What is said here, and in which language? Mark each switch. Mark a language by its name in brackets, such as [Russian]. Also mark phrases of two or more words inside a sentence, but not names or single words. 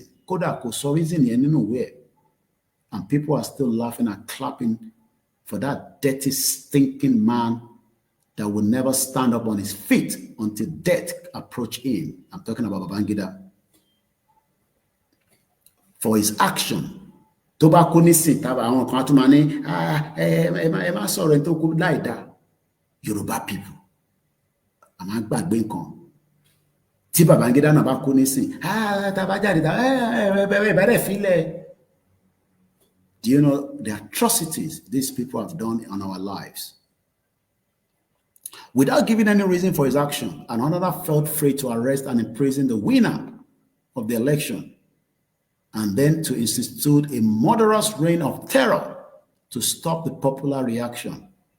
[Yoruba] Koda ko so [English] reason anywhere. And people are still laughing and clapping for that dirty, stinking man that will never stand up on his feet until death approach him. I'm talking about Babangida. For his action. Yoruba people. I'm not being con. [Yoruba] Tí Babangida na ba kú nísìn. [English] Do you know the atrocities these people have done on our lives? Without giving any reason for his action, another felt free to arrest and imprison the winner of the election, and then to institute a murderous reign of terror to stop the popular reaction.